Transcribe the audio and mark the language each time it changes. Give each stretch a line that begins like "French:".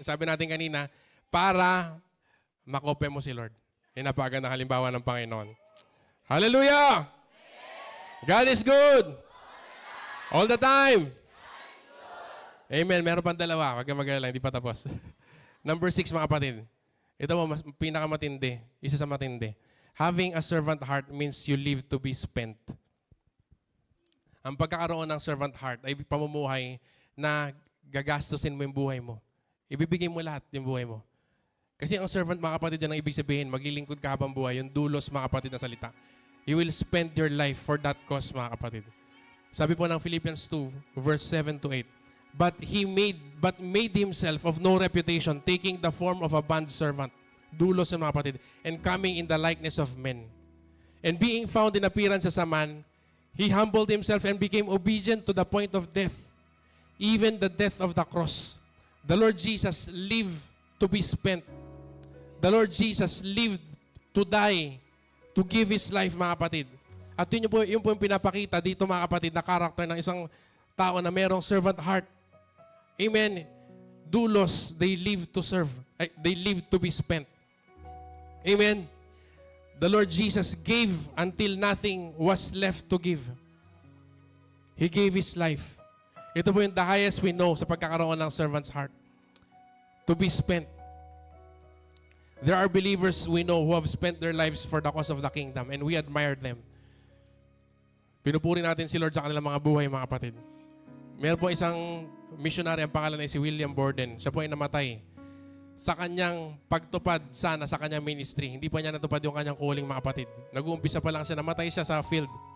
Filipino: Sabi natin kanina, para makope mo si Lord. Yan napakagandang halimbawa ng Panginoon. Hallelujah!
English: God is good! All the time!
Filipino: Amen. Meron pang dalawa. Huwag kang mag-alala, hindi pa tapos. Number 6, mga kapatid. Ito mo, pinakamatindi. Isa sa matindi.
English: Having a servant heart means you live to be spent.
Filipino: Ang pagkakaroon ng servant heart ay pamumuhay na gagastusin mo yung buhay mo. Ibibigay mo lahat yung buhay mo. Kasi ang servant, mga kapatid, yan ang ibig sabihin, maglilingkod ka habang buhay, yung dulos, mga kapatid, na salita.
English: You will spend your life for that cause,
Filipino: mga kapatid. Sabi po ng Philippians 2, verse 7 to 8,
English: But made himself of no reputation, taking the form of a bondservant,
Filipino: dulos yung mga kapatid,
English: and coming in the likeness of men. And being found in appearance as a man, he humbled himself and became obedient to the point of death, even the death of the cross. The Lord Jesus lived to be spent. The Lord Jesus lived to die, to give His life,
Filipino: mga kapatid. At yun po yung pinapakita dito, mga kapatid, na karakter ng isang tao na merong servant heart. Amen.
English: Doulos, they live to serve. They live to be spent. Amen. The Lord Jesus gave until nothing was left to give. He gave His life.
Filipino: Ito po yung
English: the highest we know
Filipino: sa pagkakaroon ng servant's heart.
English: To be spent. There are believers we know who have spent their lives for the cause of the kingdom and we admire them.
Filipino: Pinupuri natin si Lord sa kanilang mga buhay, mga kapatid. Meron po isang missionary, ang pangalan ay si William Borden. Siya po ay namatay sa kanyang pagtupad sana sa kanyang ministry. Hindi pa niya natupad yung kanyang calling, mga kapatid. Nag-uumpisa pa lang siya, namatay siya sa field.